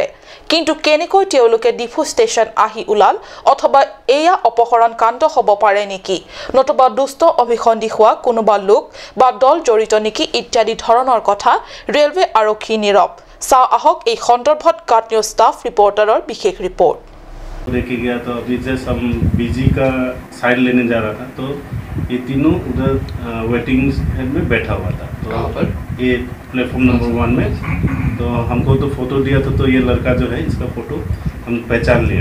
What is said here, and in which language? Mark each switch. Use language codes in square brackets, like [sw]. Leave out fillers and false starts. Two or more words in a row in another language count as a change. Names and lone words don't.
[as] কিন্তু কেনেকৈ তেওঁলোকে ডিফু ষ্টেচন আহি ওলাল অথবা এয়া অপহৰণ কাণ্ড হ'ব পাৰে নেকি নতুবা দুষ্ট অভিসন্ধি হোৱা কোনোবা লোক বা দল জড়িত নেকি ইত্যাদি ধৰণৰ কথা ৰেলৱে আৰক্ষী নীৰৱ। চাও আহক এই সন্দৰ্ভত কাট নিউজ ষ্টাফ ৰিপৰ্টাৰৰ বিশেষ ৰিপৰ্ট। [hi] लेके गया तो अभी जस्ट हम बीजी का साइड लेने जा रहा था तो ये तीनों उधर वेटिंग में बैठा हुआ था। तो ये [en] platform number [hi] 1 में तो हमको तो फोटो दिया था तो ये लड़का जो है इसका फोटो हम पहचान लिया।